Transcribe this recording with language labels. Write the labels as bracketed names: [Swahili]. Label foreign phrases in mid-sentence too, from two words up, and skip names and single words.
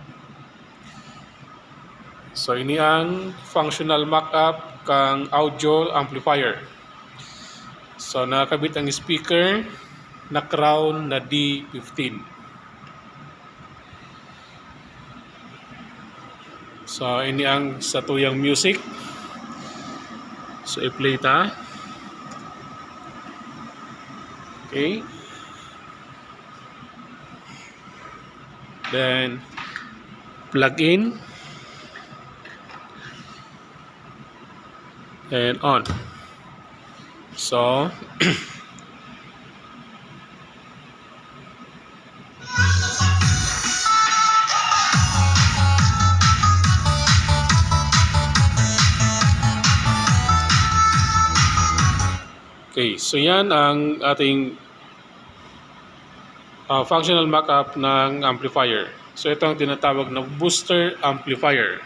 [Bikol] So ini ang [English] functional mockup [Bikol] kang [English] audio amplifier. [Filipino] So nakakabit ang speaker na Crown na D15. [Bikol] So ini ang satuyang music. So i-play ta. Okay. [English] Then plug in and on. [Filipino] So okay, so yan ang ating [English] functional mockup [Filipino] ng amplifier. So ito ang tinatawag na [English] booster amplifier.